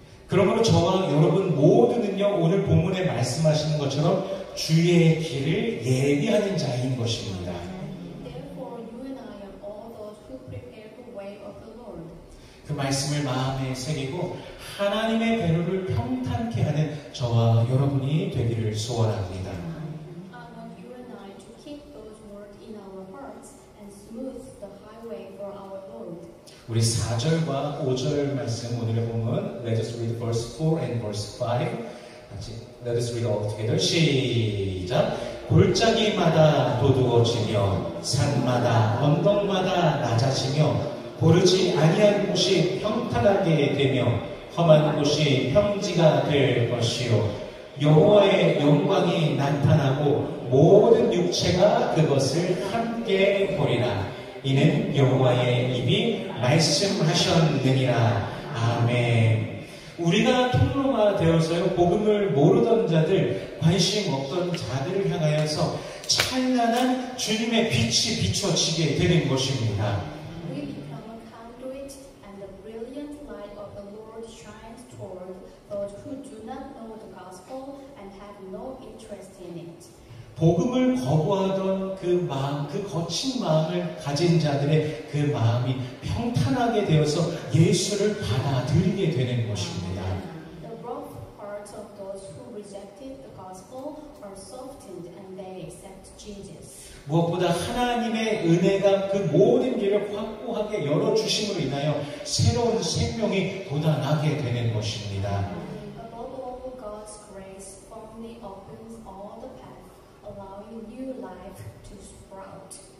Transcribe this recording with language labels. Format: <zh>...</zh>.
<ko>그러므로 저와 여러분 모두는요, 오늘 본문에 말씀하시는 것처럼 주의 길을 예비하는 자인 것입니다.</ko> <en>Therefore, you and I are all those who prepare the way of the Lord.</en> <ko>그 말씀을 마음에 새기고 하나님의 대로를 평탄케 하는 저와 여러분이 되기를 소원합니다.</ko> <en>I want you and I to keep those words in our hearts and smooth the highway for our Lord.</en> <ko>우리 4절과 5절 말씀 오늘의 본문</ko> <en>Let us read verse 4 and verse 5</en> <ko>같이</ko> <en>Let us read all together.</en> <ko>시작. 골짜기마다 도두어지며 산마다 언덕마다 낮아지며 고르지 아니한 곳이 평탄하게 되며 험한 곳이 평지가 될 것이요 여호와의 영광이 나타나고 모든 육체가 그것을 함께 보리라. 이는 여호와의 입이 말씀하셨느니라. 아멘. 우리가 통로가 되어서요 복음을 모르던 자들, 관심 없던 자들을 향하여서 찬란한 주님의 빛이 비춰지게 되는 것입니다.</ko> <en>We become a conduit and the brilliant light of the Lord shines toward those who do not know the gospel and have no interest in it.</en> <ko>복음을 거부하던 그 마음, 그 거친 마음을 가진 자들의 그 마음이 평탄하게 되어서 예수를 받아들이게 되는 것입니다.</ko> <en>The rough hearts of those who rejected the gospel are softened and they accept Jesus.</en> <ko>무엇보다 하나님의 은혜가 그 모든 길을 확고하게 열어주심으로 인하여 새로운 생명이 돋아나게 되는 것입니다.</ko> <en>Above all, God's grace firmly opens all the path, allowing new life to sprout.</en>